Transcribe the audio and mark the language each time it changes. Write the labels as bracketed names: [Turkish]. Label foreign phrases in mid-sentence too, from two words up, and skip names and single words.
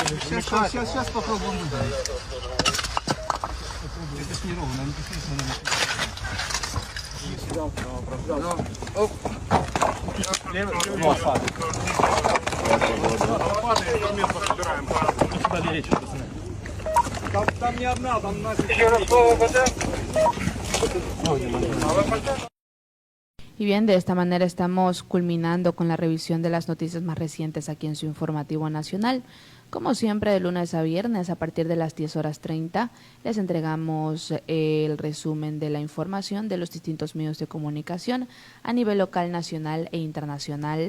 [Russian] Сейчас попробуем ударить. Это ж не ровно, не Там не одна, там нас... Еще раз слово вода. [Spanish] Y bien, de esta manera estamos culminando con la revisión de las noticias más recientes aquí en su informativo nacional. Como siempre, de lunes a viernes a partir de las 10:30 les entregamos el resumen de la información de los distintos medios de comunicación a nivel local, nacional e internacional.